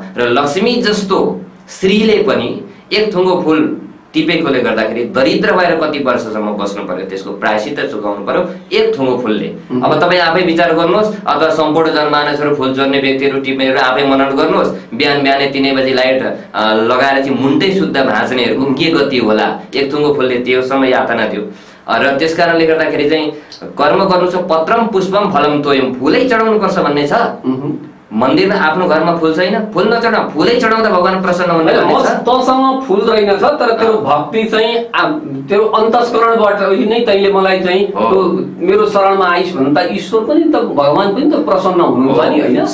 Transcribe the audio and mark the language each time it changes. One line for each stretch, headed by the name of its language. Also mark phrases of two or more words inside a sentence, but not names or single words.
Nepali: र लक्ष्मी जस्तो श्रीले पनि एक थुङ्गो फुल टिपेकोले गर्दाखेरि दरिद्र भएर कति वर्षसम्म बस्नु पर्यो, त्यसको प्रायश्चित्त चुकाउनु पर्यो एक थुङ्गो फुलले। अब तपाईँ आफै विचार गर्नुहोस्, अथवा सम्पूर्ण जनमानसहरू फुल चोर्ने व्यक्तिहरू टिपेर आफै मनन गर्नुहोस्, बिहानै 3 बजी लाइट लगाएर चाहिँ मुन्टै शुद्ध भाँच्नेहरूको के गति होला? एक थुङ्गो फुलले त्यो समय यातना थियो। र त्यस कारणले गर्दाखेरि चाहिँ कर्म गर्नु छ,
Sanskrit: पत्रम पुष्पम फलम तोयम,
Nepali: फुलै चढाउनु पर्छ भन्ने छ। मन्दिरमा आफ्नो घरमा फुल छैन, फुल नचढाउ, फुलै चढाउँदा भगवान प्रसन्न हुने तँसँग फुल रहेनछ तर तेरो भक्ति चाहिँ तेरो अन्तस्करणबाट नै तैँले मलाई चाहिँ मेरो शरणमा आइस भने त ईश्वर पनि त भगवान पनि त प्रसन्न हुनुहुन्छ नि होइन।